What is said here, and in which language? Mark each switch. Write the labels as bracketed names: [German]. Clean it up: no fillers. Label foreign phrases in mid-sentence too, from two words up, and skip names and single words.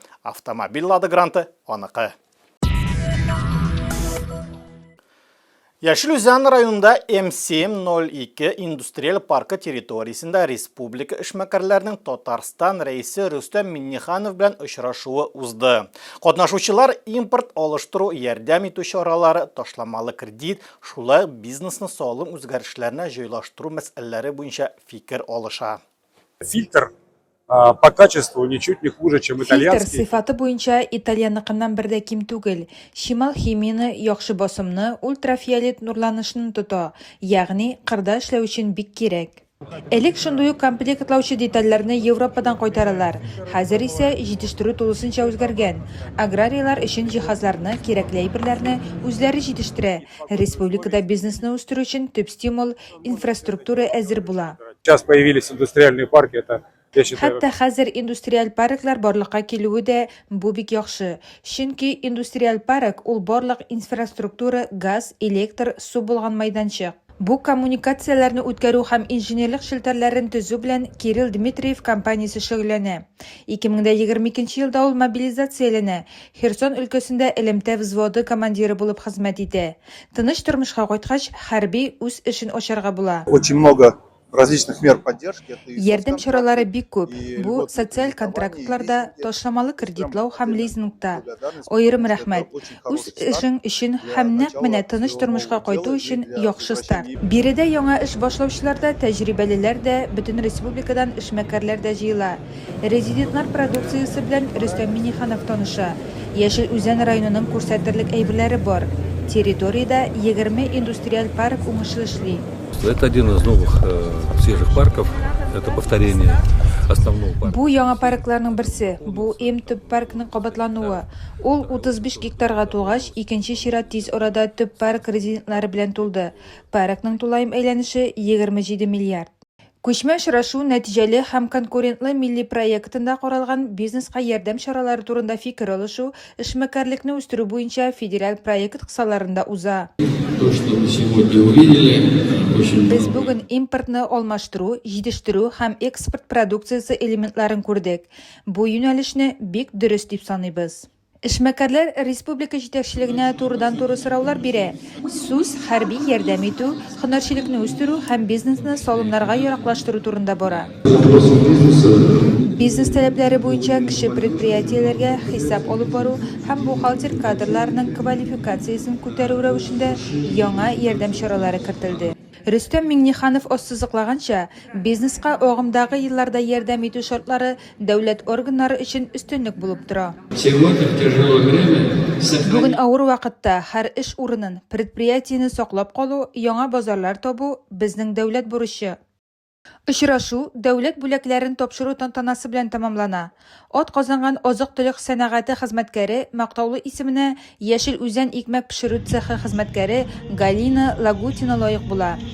[Tatar] Автомобиль Лада Гранты аныкы. Яшел Үзән районында М702 индустриаль паркы территориясында республика эшмәкәрләренең Татарстан рәисе Рөстәм Минниханов белән очрашуы узды. Катнашучылар импорт алыштыру, ярдәм итү чаралары, ташламалы кредит, шулай бизнесны салым үзгәрешләренә җайлаштыру мәсьәләләре буенча фикер алыша. [Russian] Фильтр по качеству ничуть не хуже, чем итальянский. [Tatar] Фильтр сыйфаты буенча итальянныкыннан бер дә ким түгел. Шимал химияны яхшы басымны, ультрафиолет нурланышын тота, ягъни кырда эшләү өчен бик кирәк. Элек шундый ук комплектлаучы детальләрне Европадан кайтаралар. Хәзер исә җитештерү тулысынча үзгәргән. Аграрийлар өчен җиһазларны, кирәкле әйберләрне үзләре җитештерә. Республикада бизнесны үстерү өчен төп стимул инфраструктура әзер була. [Russian] Сейчас появились индустриальные парки, это Я считаю, [Tatar] Хәтта хәзер индустриаль парклар барлыкка килүе дә бу бик яхшы. Чөнки индустриаль парк ул барлык инфраструктура, газ, электр, су булган майданчык. Бу коммуникацияләрне үткәрү һәм инженерлык челтәрләрен төзү белән Кирилл Дмитриев компаниясе шөгыльләнә. 2022 елда ул мобилизацияләнә. Херсон өлкәсендә элемтә взводы командиры булып хезмәт итә. Тыныч тормышка кайткач, хәрби үз эшен ачарга була. [Russian] Очень много различных мер поддержки. Это и [Tatar] Ярдәм чаралары бик күп. [Russian] и [Tatar] Бу [Russian] льготные [Tatar] социаль [Russian] кредитования, [Tatar] контрактларда, [Russian] и [Tatar] ташламалы кредитлау һәм лизингта. [Russian] благодарность, [Tatar] Аерым [Russian] потому что [Tatar] рәхмәт. [Russian] это очень [Tatar] Үз [Russian] хороший старт [Tatar] эшең өчен [Russian] для [Tatar] һәм нәкъ [Russian] начала [Tatar] менә тыныч [Russian] всего [Tatar] тормышка [Russian] нового [Tatar] кайту [Russian] дела и [Tatar] өчен [Russian] для [Tatar] яхшы старт. [Russian] возвращения. [Tatar] Биредә яңа эш башлаучылар да, тәҗрибәлеләр дә, бөтен республикадан эшмәкәрләр дә җыела. Резидентлар продукциясе белән Рөстәм Миниханов таныша. Яшел Үзән районының күрсәтерлек әйберләре бар. Территориядә 20 индустриаль парк уңышлы эшли. [Russian] Это один из новых свежих парков. Это повторение основного парка. [Tatar] Бу яңа паркларның берсе. Бу төп паркның кабатлануы. Ул 35 гектарга тулгач, икенче чират тиз арада төп парк резидентлары белән тулды. Паркның тулайым әйләнеше 27 миллиард. Күчмә очрашу нәтиҗәле һәм конкурентлы милли проектында каралган бизнеска ярдәм чаралары турында фикер алышу, эшмәкәрлекне үстерү буенча федераль проект кысаларында уза. [Russian] То, что мы сегодня увидели, очень [Tatar] Без бүген импортны алмаштыру, җитештерү һәм экспорт продукциясе элементларын күрдек. Бу юнәлешне бик дөрес дип саныйбыз. Эшмәкәрләр республика җитәкчелегенә турыдан-туры сораулар бирә. Сүз хәрби ярдәм итү, һөнәрчелекне үстерү һәм бизнесны салымнарга яраклаштыру турында бара. Бизнес таләпләре буенча кеше предприятиеләргә хисап алып бару һәм бухгалтер кадрларының квалификациясын күтәрү рәвешендә яңа ярдәм чаралары кертелде. Рөстәм Миңнеханов ассызыклаганча, бизнеска агымдагы елларда ярдәм итү шартлары дәүләт органнары өчен үстенлек булып тора. [Russian] сегодня в тяжелое время [Tatar] Бүген авыр вакытта һәр эш урынын, предприятияне саклап калу, яңа базарлар табу безнең дәүләт бурычы. Очрашу дәүләт бүләкләрен тапшыру тантанасы белән тәмамлана. Ат казанган азык-төлек сәнәгате хезмәткәре мактаулы исеменә Яшел Үзән икмәк пешерү цехы хезмәткәре Галина Лагутина лаек була.